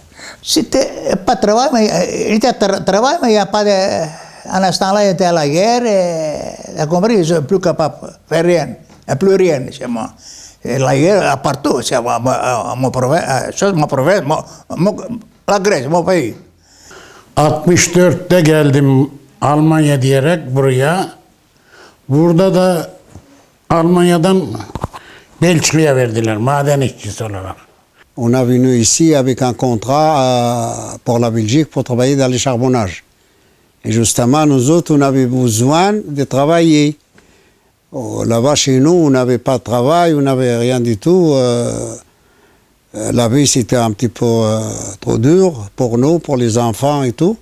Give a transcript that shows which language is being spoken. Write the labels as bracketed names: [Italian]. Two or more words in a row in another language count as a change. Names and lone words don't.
[French] C'était pas de travail, mais il était travail, mais il n'y a pas de. En instant-là, il était à la guerre, et, tu as compris, ils ne sont plus capables de faire rien. Il n'y a plus rien chez moi. Et la guerre, partout, c'est ma province, la Grèce, mon pays. [Turkish] 64'te geldim Almanya diyerek buraya. Burada da Almanya'dan Belçika'ya verdiler maden işçisi olarak. [French] On est venu ici avec un contrat pour la Belgique pour travailler dans le charbonnage. Et justement, nous autres, on avait besoin de travailler. Là-bas, chez nous, on n'avait pas de travail, on n'avait rien du tout. La vie, c'était un petit peu trop dur pour nous, pour les enfants et tout.